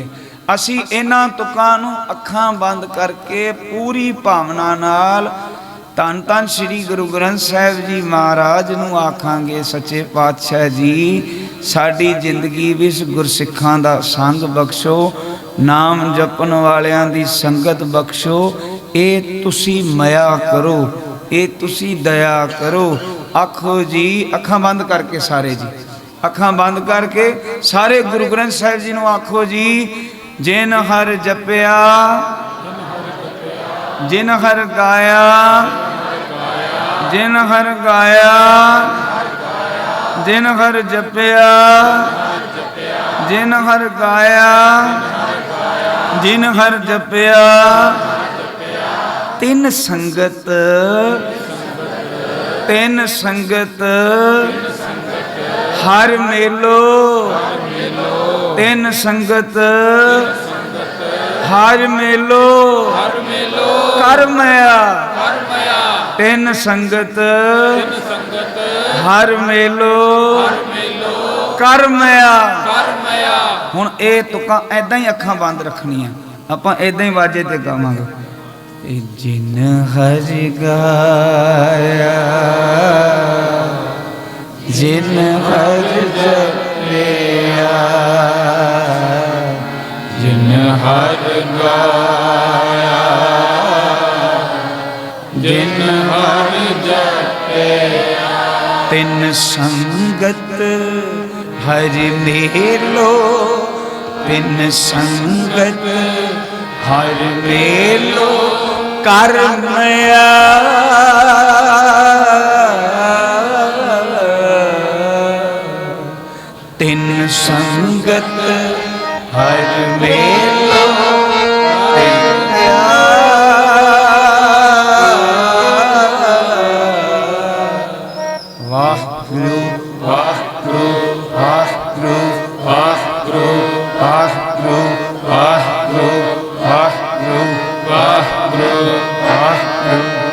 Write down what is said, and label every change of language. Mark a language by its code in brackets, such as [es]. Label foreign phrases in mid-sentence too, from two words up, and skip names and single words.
[pa] ਅਸੀਂ ਇਨ੍ਹਾਂ ਤੁਕਾਂ ਨੂੰ ਅੱਖਾਂ ਬੰਦ ਕਰਕੇ ਪੂਰੀ ਭਾਵਨਾ ਨਾਲ ਧੰਨ ਧੰਨ ਸ੍ਰੀ ਗੁਰੂ ਗ੍ਰੰਥ ਸਾਹਿਬ ਜੀ ਮਹਾਰਾਜ ਨੂੰ ਆਖਾਂਗੇ, ਸੱਚੇ ਪਾਤਸ਼ਾਹ ਜੀ ਸਾਡੀ ਜ਼ਿੰਦਗੀ ਵਿੱਚ ਗੁਰਸਿੱਖਾਂ ਦਾ ਸੰਗ ਬਖ਼ਸ਼ੋ, ਨਾਮ ਜਪਣ ਵਾਲਿਆਂ ਦੀ ਸੰਗਤ ਬਖ਼ਸ਼ੋ, ਯੇ ਤੁਸੀਂ ਮਇਆ ਕਰੋ, ਯੇ ਤੁਸੀਂ ਦਇਆ ਕਰੋ। ਆਖੋ ਜੀ ਅੱਖਾਂ ਬੰਦ ਕਰਕੇ ਸਾਰੇ ਜੀ, ਅੱਖਾਂ ਬੰਦ ਕਰਕੇ ਸਾਰੇ ਗੁਰੂ ਗ੍ਰੰਥ ਸਾਹਿਬ ਜੀ ਨੂੰ ਆਖੋ ਜੀ, ਜਿਨ ਹਰ ਜਪਿਆ ਜਿਨ ਹਰ ਗਾਇਆ ਜਿਨ ਹਰ ਗਾਇਆ ਜਿਨ ਹਰ ਜਪਿਆ ਜਿਨ ਹਰ ਗਾਇਆ ਜਿਨ ਹਰ ਜਪਿਆ, ਤਿਨ ਸੰਗਤ ਤਿਨ ਸੰਗਤ ਹਰ ਮੇਲੋ, ਤਿਨ ਸੰਗਤ ਹਰ ਮੇਲੋ ਕਰ ਮਇਆ, ਤਿਨ ਸੰਗਤ ਹਰ ਮੇਲੋ ਕਰ ਮਇਆ। ਹੁਣ ਯੇ ਤੁਕਾਂ ਐਦਾਂ ਹੀ ਅੱਖਾਂ ਬੰਦ ਰੱਖਣੀਆਂ, ਆਪਾਂ ਐਦਾਂ ਹੀ ਵਾਜੇ ਤੇ ਗਾਵਾਂਗੇ। ਜਿਨ ਹਰ ਗਾਇਆ ਜਿਨ ਹਰ ਜਪਿਆ ਜਿਨ ਹਰ ਗਾਇਆ ਜਿਨ ਹਰ ਜਪਿਆ, ਤਿਨ ਸੰਗਤ ਹਰਿ ਮੇਲੋ, ਤਿਨ ਸੰਗਤ ਹਰ ਮੇਲੋ ਕਰ ਮਇਆ। ਤਿਨ ਸੰਗਤ ਹਰ ਮੇਲੋ ਵਾਹਿਗੁਰੂ ਵਾਹਿਗੁਰੂ ਵਾਹਿਗੁਰੂ ਵਾਹਿਗੁਰੂ ਵਾਹਿਗੁਰੂ ਵਾਹਿਗੁਰੂ ਵਾਹਿਗੁਰੂ ਵਾਹਿਗੁਰੂ ਵਾਹਿਗੁਰੂ